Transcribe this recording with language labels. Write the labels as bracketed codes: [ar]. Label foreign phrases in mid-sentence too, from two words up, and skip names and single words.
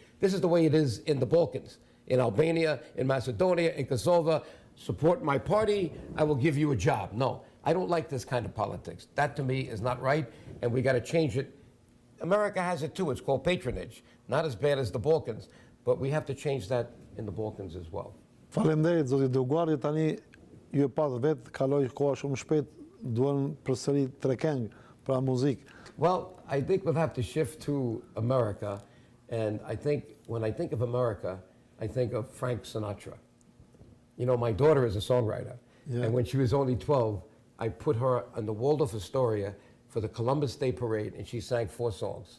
[en] This is the way it is in the Balkans, in Albania, in Macedonia, in Kosovo. Support my party, I will give you a job. No, I don't like this kind of politics. That to me is not right, and we got to change it. America has it too. It's called patronage. Not as bad as the Balkans, but we have to change that in the Balkans as well. [sq] Faleminderit, zoti DioGuardi. Tani ju e pat vetë, kaloi koha shumë shpejt, duan përsëri 3 këngë, pra muzikë. [en] Well, I think we'll have to shift to America, and I think when I think of America, I think of Frank Sinatra. You know, my daughter is a songwriter, and when she was only 12, I put her on the Waldorf Astoria for the Columbus Day Parade, and she sang 4 songs.